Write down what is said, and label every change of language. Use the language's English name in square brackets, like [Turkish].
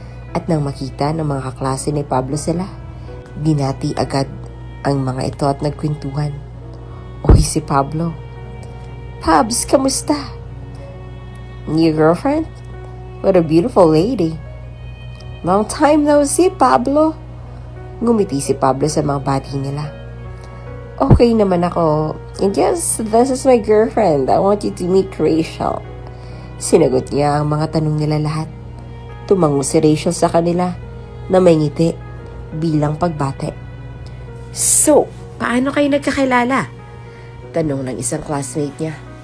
[Filipino] At nang makita ng mga kaklase ni Pablo sila, binati agad ang mga ito at nagkwentuhan. Oy si Pablo. Pabs, kamusta? [English] New girlfriend? What a beautiful lady. Long time no see, Pablo. [Filipino] Ngumiti si Pablo sa mga bati nila. Okay naman ako. [English] And yes, this is my girlfriend. I want you to meet Rachel. [Filipino] Sinagot niya ang mga tanong nila lahat. Tumango si Rachel sa kanila na may ngiti bilang pagbate. So, paano kayo nagkakilala? Tanong ng isang classmate niya.